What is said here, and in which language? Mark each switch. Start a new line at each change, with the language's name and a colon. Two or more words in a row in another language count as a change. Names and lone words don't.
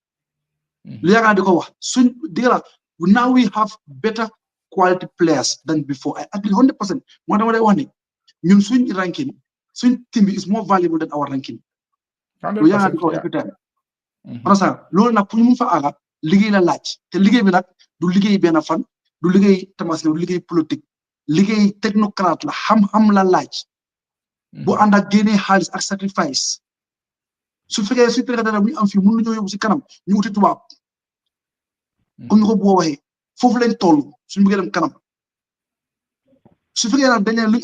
English: Now we have better quality players than before. I agree 100%. What I want, swing ranking, swing team is more valuable than our ranking. 100%. Every time. Understand?
Wolof: Loolu nag pour ñu mun fa àgga liggéey la laaj te liggéey bi nag du liggéey benn fan du liggéey tamasli du liggéey politique liggéey technocrate la xam-xam la laaj bu ànd ak génnee xaalis ak sacrifice su fekkee su fekkee dara bu ñu am fii mën nañoo yóbbu si kanam ñu uti tubaab comme ni ko boo waxee foofu lañ toll suñu bëggee dem kanam su fekkee nag dañ ne luñ